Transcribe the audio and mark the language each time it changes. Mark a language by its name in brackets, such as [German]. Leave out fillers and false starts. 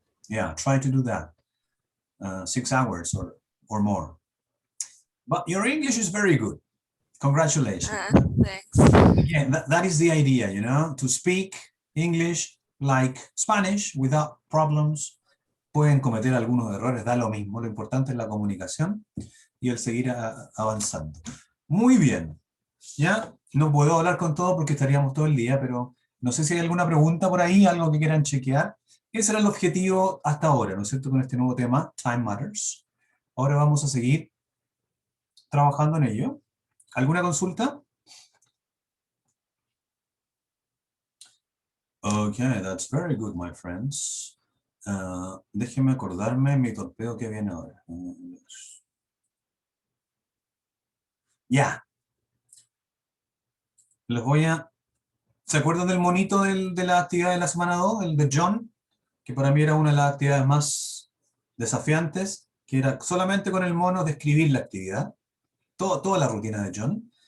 [English] Yeah, try to do that. 6 hours or more. But your English is very good. Congratulations. Thanks. Again, that is the idea, you know, to speak English like Spanish without problems. [Spanish] Pueden cometer algunos errores, da lo mismo. Lo importante es la comunicación y el seguir avanzando. Muy bien. Ya no puedo hablar con todo porque estaríamos todo el día, pero no sé si hay alguna pregunta por ahí, algo que quieran chequear. Ese era el objetivo hasta ahora, ¿no es cierto? Con este nuevo tema, Time Matters. Ahora vamos a seguir trabajando en ello. ¿Alguna consulta? [English] Okay, that's very good, my friends. [Spanish] Déjenme acordarme mi torpeo que viene ahora. Ya. Les voy a... ¿Se acuerdan del monito de la actividad de la semana 2? El de John, que para mí era una de las actividades más desafiantes, que era solamente con el mono describir la actividad. Toda la rutina de John.